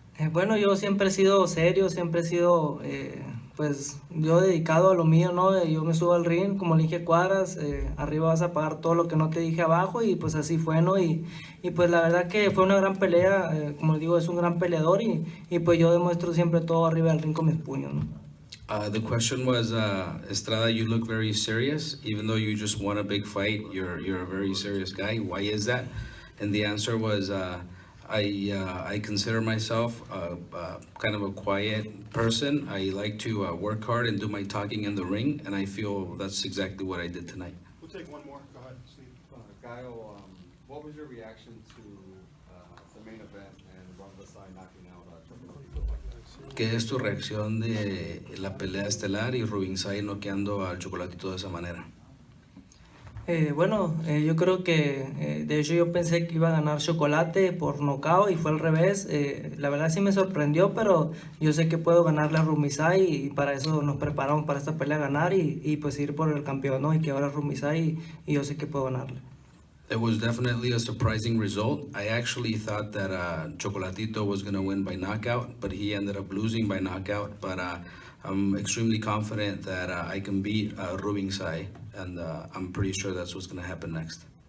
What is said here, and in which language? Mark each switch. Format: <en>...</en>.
<es>Bueno, yo siempre he sido serio, siempre he sido, pues, yo dedicado a lo mío, ¿no? Yo me subo al ring, como le dije a Cuadras, arriba vas a pagar todo lo que no te dije abajo, y pues así fue, ¿no? Y pues la verdad que fue una gran pelea, como les digo, es un gran peleador, y pues yo demuestro siempre todo arriba del ring con mis puños, ¿no?</es> <en>The question was, Estrada, you look very serious, even though you just won a big fight. You're a very serious guy. Why is that? And the answer was, I consider myself kind of a quiet person. I like to work hard and do my talking in the ring, and I feel that's exactly what I did tonight. We'll take one more. Go ahead, Steve. Gaio, what was your reaction to the main event and Rungvisai knocking out</en> <es>¿Qué es tu reacción de la pelea estelar y Rungvisai noqueando al Chocolatito de esa manera? Bueno, yo creo que de hecho yo pensé que iba a ganar Chocolate por nocaut y fue al revés. La verdad sí me sorprendió, pero yo sé que puedo ganarle a Rungvisai y para eso nos preparamos para esta pelea ganar y pues ir por el campeón, ¿no? Y que ahora es Rungvisai y yo sé que puedo ganarle.</es> <en>It was definitely a surprising result. I actually thought that Chocolatito was going to win by knockout, but he ended up losing by knockout. But I'm extremely confident that I can beat Rungvisai, and I'm pretty sure that's what's going to happen next.</en>